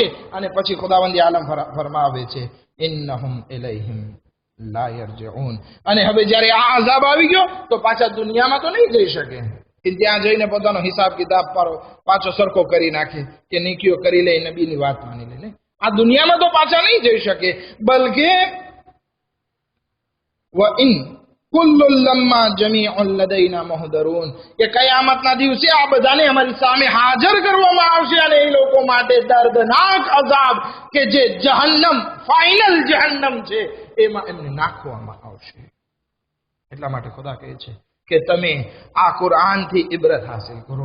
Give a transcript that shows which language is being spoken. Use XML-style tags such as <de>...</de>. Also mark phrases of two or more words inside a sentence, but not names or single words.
<gu>અને પછી ખુદાવંદી આલમ ફરમાવે છે,</gu> <ar>إنهم إليهم لا يرجعون.</ar> <gu>અને હવે જ્યારે આ અઝાબ આવી ગયો તો પાછા દુનિયામાં તો નહીં જઈ શકે. કે ત્યાં જઈને પોતાનો હિસાબ કિતાબ પાછો સરખો કરી નાખે કે નીકીઓ કરી લે, નબીની વાત માની લે. આ દુનિયામાં તો પાછા નહીં જઈ શકે. બલકે</gu> <ar>وَإِن كُلٌّ لَمَّا جَمِيعٌ لَدَيْنَا مُحْضَرُونَ.</ar> <gu>કે કયામતના દિવસે આ બધાને અમારી સામે હાજર કરવામાં આવશે અને એ લોકો માટે દર્દનાક અઝાબ કે જે જહન્નમ, ફાઇનલ જહન્નમ છે, એમાં એમને નાખવામાં આવશે. એટલા માટે ખુદા કહે છે કે તમે આ કુરઆનથી ઇબરત હાસિલ કરો.</gu>